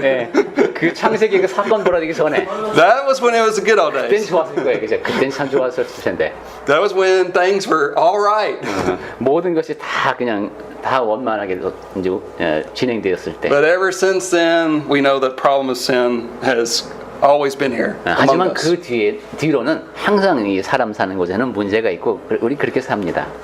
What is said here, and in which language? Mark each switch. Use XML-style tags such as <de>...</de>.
<ko>네, 그 창세기 그 사건 벌어지기 전에</ko> <en>That was when it was the good old</en> <ko>그땐</ko> <en>days.</en> <ko>좋았을 거예요, 그죠? 그땐 참 좋았을 텐데</ko> <en>That was when things were all right.</en> <ko>모든 것이 다 그냥 다 원만하게 이제 진행되었을 때.</ko> <en>But ever since then, we know that problem of sin has always been here among</en> <ko>하지만</ko> <en>us.</en> <ko>그 뒤로는 항상 이 사람 사는 곳에는 문제가 있고 우리 그렇게 삽니다.</ko>